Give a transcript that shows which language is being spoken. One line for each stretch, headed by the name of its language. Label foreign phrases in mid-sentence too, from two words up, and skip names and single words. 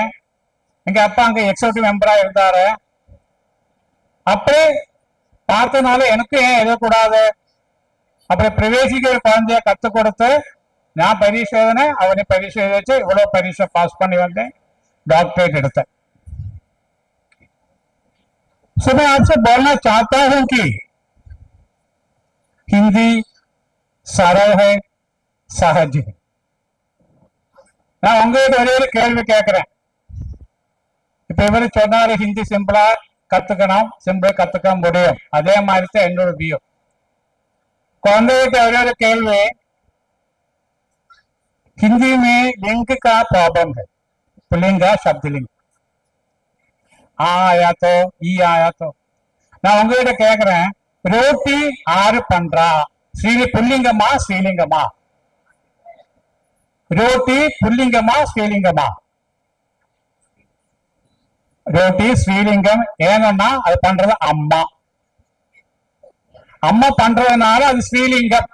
Tamil: எங்க அப்பா அங்க எக்ஸிகூட்டிவ் மெம்பரா இருந்தாரு. அப்படி பார்த்தனால எனக்கு ஏன் எழுதக்கூடாது, அப்படி பிரவேசிக்க ஒரு குழந்தைய கத்து கொடுத்து நான் பரீட்சை எழுதினேன், அவனை பரீட்சை எழுதிச்சு, இவ்வளவு பரீட்சை பாஸ் பண்ணி வந்தேன், डॉक्टरेट எடுத்தேன்.
Hindi: सो मैं आपसे बोलना चाहता हूं कि हिंदी सरल है, सहज है.
Tamil: நான் உங்ககிட்ட ஒரே ஒரு கேள்வி கேட்கிறேன். இப்ப இவரு சொன்னாரு ஹிந்தி சிம்பிளா கத்துக்கணும், சிம்பிளா கத்துக்க முடியும். அதே மாதிரி தான் என்னோட வியூ. குழந்தைகிட்ட ஒரே ஒரு கேள்வி,
Hindi: हिंदी में लिंग का प्रॉब्लम है, पुल्लिंग शब्दलिंग, आ आया तो ई आया तो.
Tamil: நான் உங்ககிட்ட கேக்குறேன், ரோட்டி ஆறு பண்றா, புல்லிங்கமா ஸ்ரீலிங்கமா? ரோட்டி புல்லிங்கமா ஸ்ரீலிங்கமா? ரோட்டி ஸ்ரீலிங்கம். ஏன்னா அது பண்றது அம்மா, அம்மா பண்றதுனால அது ஸ்ரீலிங்கம்.